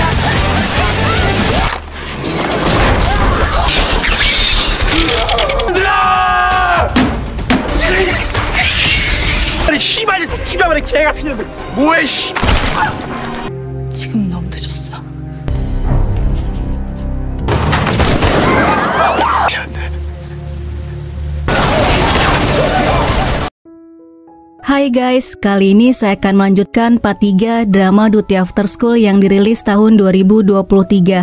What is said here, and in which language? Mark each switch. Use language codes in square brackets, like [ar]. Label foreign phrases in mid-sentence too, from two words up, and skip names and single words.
[ko] 아니 씨발 기가 막힌 개 같은 년들 뭐해 씨. 지금 너무 늦었어. [id] Hai guys, kali ini saya akan melanjutkan part 3 drama Duty After School yang dirilis tahun 2023.